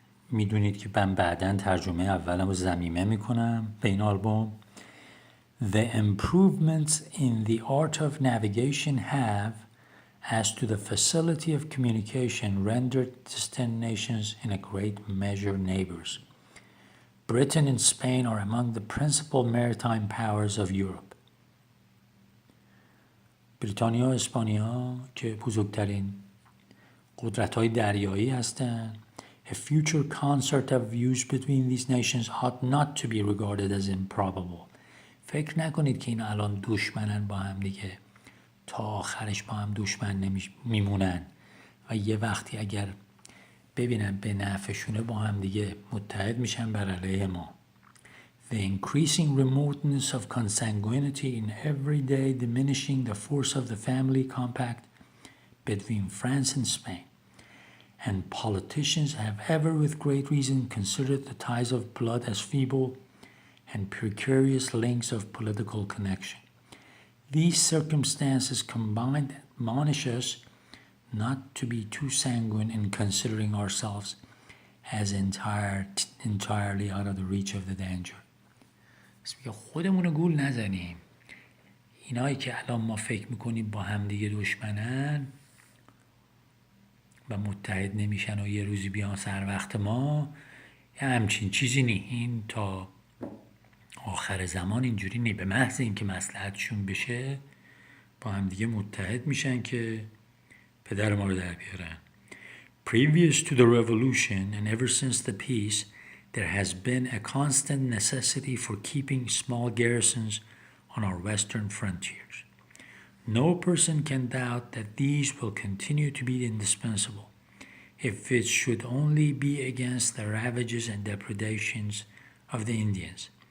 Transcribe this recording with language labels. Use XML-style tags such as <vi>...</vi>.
<fa>میدونید که من بعداً ترجمه اولم رو ضمیمه میکنم به این آلبوم.</fa> <en>The improvements in the art of navigation have, as to the facility of communication, rendered distant nations in a great measure neighbors. Britain and Spain are among the principal maritime powers of Europe.</en> <fa>بریتانیا و اسپانیا که بزرگترین قدرت‌های دریایی هستند.</fa> <en>A future concert of views between these nations ought not to be regarded as improbable.</en> <fa>فکر نکنید که این الان دشمنن با هم دیگه، تا آخرش با هم دشمن میمونن و یه وقتی اگر ببینن به نفعشونه با هم دیگه متحد میشن بر علیه ما.</fa> <en>The increasing remoteness of consanguinity in every day diminishing the force of the family compact between France and Spain. And politicians have ever with great reason considered the ties of blood as feeble and precarious links of political connection. These circumstances combined admonish us not to be too sanguine in considering ourselves as entirely out of the reach of the danger.</en> <fa>خودمون رو گول نزنیم. اینایی که الان ما فکر میکنیم با هم دیگه دشمنن و متحد نمیشن و یه روزی بیان سر وقت ما، یه همچین چیزی نی. این تا آخر زمان اینجوری نی. به محض اینکه مصلحتشون بشه با هم دیگه متحد میشن که پدر ما رو در بیارن.</fa> <en>Previous to the revolution and ever since the peace, there has been a constant necessity for keeping small garrisons on our western frontiers. No person can doubt that these will continue to be indispensable, if it should only be against the ravages and depredations of the Indians.</en>